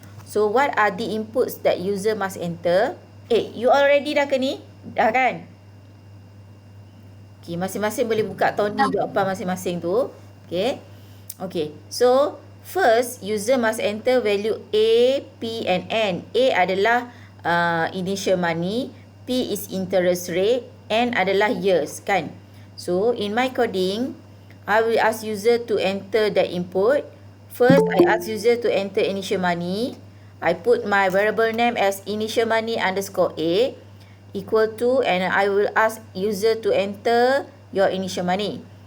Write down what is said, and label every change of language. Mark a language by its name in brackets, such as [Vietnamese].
[English] So what are the inputs that user must enter? You already [Malay] dah ke ni? Dah kan? Okay, masing-masing boleh buka Tony jawapan masing-masing tu. Okay. [English] Okay, so first user must enter value A, P and N. A adalah initial money, P is interest rate, N adalah years kan? So in my coding, I will ask user to enter the input. First, I ask user to enter initial money. I put my variable name as initial money underscore A equal to, and I will ask user to enter your initial money.